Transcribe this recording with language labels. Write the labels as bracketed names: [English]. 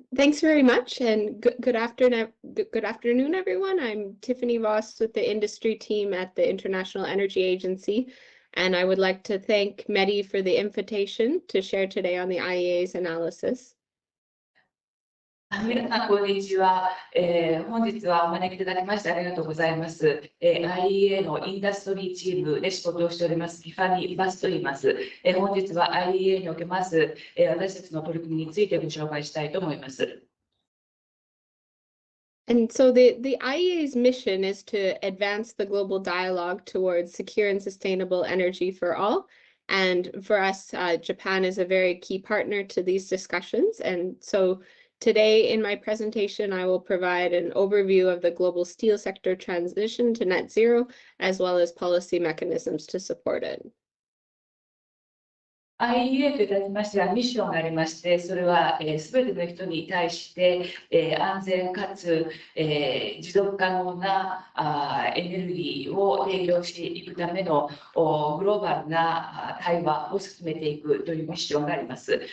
[English] Thanks very much, and good afternoon, everyone. I'm Tiffany Voss with the industry team at the International Energy Agency, and I would like to thank Mehdi for the invitation to share today on the IEA's analysis. [Japanese] 皆さん、こんにちは。本日はお招きいただきましてありがとうございます。IEA のインダストリーチームで仕事をしております、ティファニー・バスと言います。本日は IEA におけます、私たちの取り組みについてご紹介したいと思います。 [English] And so the IEA's mission is to advance the global dialogue towards secure and sustainable energy for all. And for us, Japan is a very key partner to these discussions. And so today in my presentation, I will provide an overview of the global steel sector transition to net zero, as well as policy mechanisms to support it. [Japanese] IEA といたしましてはミッションがありまして、それはすべての人に対して安全かつ持続可能なエネルギーを提供していくためのグローバルな対話を進めていくというミッションがあります。